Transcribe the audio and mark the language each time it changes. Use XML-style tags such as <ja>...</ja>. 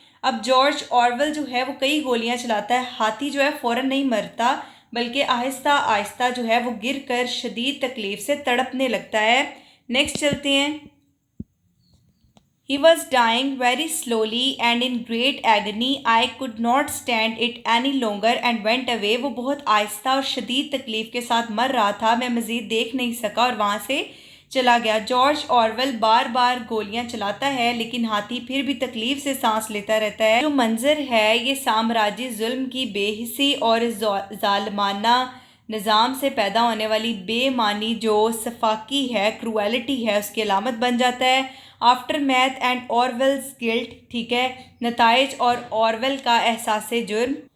<ur>اب George Orwell جو ہے وہ کئی گولیاں چلاتا ہے، ہاتھی جو ہے فوراً نہیں مرتا بلکہ آہستہ آہستہ جو ہے وہ گر کر شدید تکلیف سے تڑپنے لگتا ہے۔ نیکسٹ چلتے ہیں۔</ur> <en>He was dying very slowly and in great agony. I could not stand it any longer and went away.</en> <ur>وہ بہت آہستہ اور شدید تکلیف کے ساتھ مر رہا تھا، میں مزید دیکھ نہیں سکا اور وہاں سے چلا گیا۔ جارج آرویل بار بار گولیاں چلاتا ہے لیکن ہاتھی پھر بھی تکلیف سے سانس لیتا رہتا ہے۔ جو منظر ہے یہ سامراجی ظلم کی بے حسی اور ظالمانہ نظام سے پیدا ہونے والی بے معنی جو سفاکی ہے، کرویلٹی ہے، اس کی علامت بن جاتا ہے۔ آفٹر میتھ اینڈ آرویلز گلٹ، ٹھیک ہے، نتائج اور آرویل کا احساس جرم۔</ur>